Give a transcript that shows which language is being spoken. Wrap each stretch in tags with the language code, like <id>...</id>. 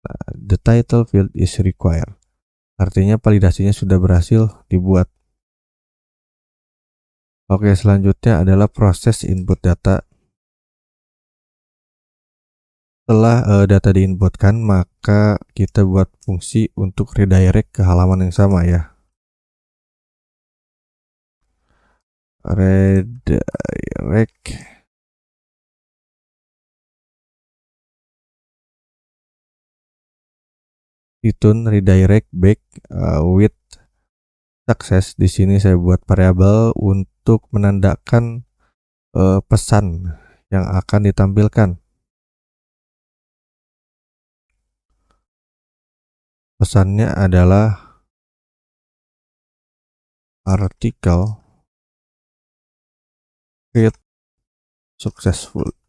<en>The title field is required.</en> <id>Artinya validasinya sudah berhasil dibuat. Oke, selanjutnya adalah proses input data. Setelah data diinputkan, maka kita buat fungsi untuk redirect ke halaman yang sama ya.</id> <en>Redirect redirect back with success.</en> <id>Di sini saya buat variabel untuk menandakan pesan yang akan ditampilkan. Pesannya adalah artikel</id> <en>create successful.</en>